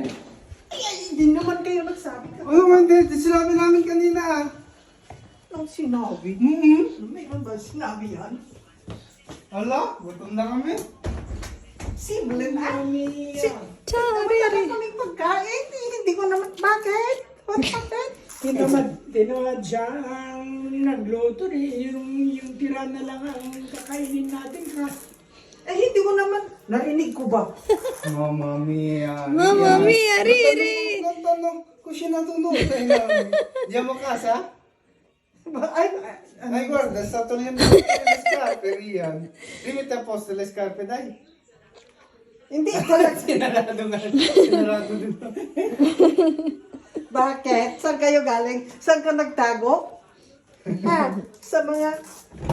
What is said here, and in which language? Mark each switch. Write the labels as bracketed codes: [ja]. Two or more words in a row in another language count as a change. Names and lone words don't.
[tl] Ay, hindi naman kayo nagsabi ka. Ano man din? Sinabi namin kanina. Ang sinabi? Mayroon ba sinabi yan? Ala, gutom na kami. Simple na. Sorry. Wala kaming pagkain. Hindi ko naman. Bakit? [en] What happened? [tl] Tinamad siya ang nagluto yung tira na lang ang kakainin natin ha. Eh, hindi ko naman. Narinig ko ba? [it] Mama mia. Mama mia, Riri. [tl] Tanong ko siya natunog. Diyan mo casa? Ay, [it] guarda, sta togliendo le scarpe, Rian. Rimette a posto le scarpe, dai. [tl] Hindi ko lang. Sinarado nga. Sinarado din. Bakit? Saan kayo galing? Saan ka nagtago? Ha? Sa mga